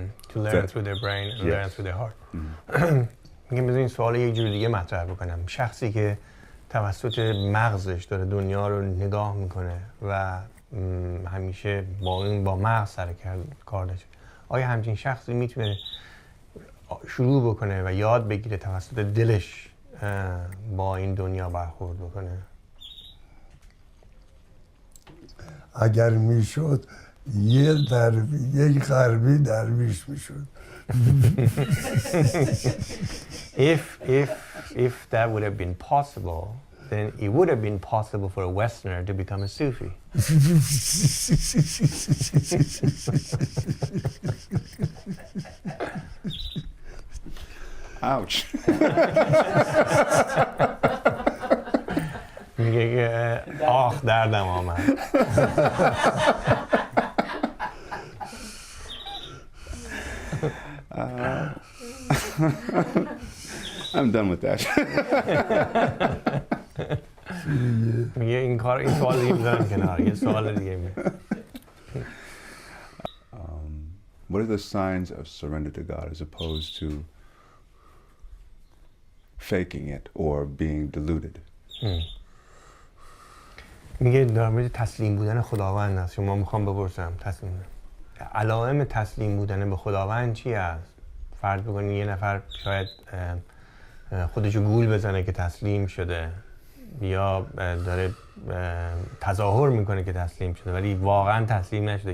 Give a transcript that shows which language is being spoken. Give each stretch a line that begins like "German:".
English: To learn through their brain and learn through their heart.
Persian: میگم بذار این سوال یک جور دیگه مطرح بکنم. شخصی که توسط مغزش داره دنیا رو نگاه میکنه و همیشه با مغز سر کار داشته، آیا همچین شخصی میتونه شروع بکنه و یاد بگیره توسط دلش با این دنیا برخورد بکنه؟ اگر میشد یک غربی درویش میشد.
English: If that would have been possible, then it would have been possible for a Westerner to become a Sufi. Ouch.
Persian: میگه میگه که آخ دردم آمد.
English: I'm done with that.
Persian: میگه این سوال دیگه میذارم کنار، یه سوال دیگه میگه.
English: What are the signs of surrender to God as opposed to faking it or being deluded?
Persian: میگه در مورد تسلیم بودن خداوند است. شما میخوام بپرسم علائم تسلیم بودن به خداوند چی است؟ فرض بکنید یه نفر شاید خودشو گول بزنه که تسلیم شده یا داره تظاهر میکنه که تسلیم شده ولی واقعا تسلیم نشده.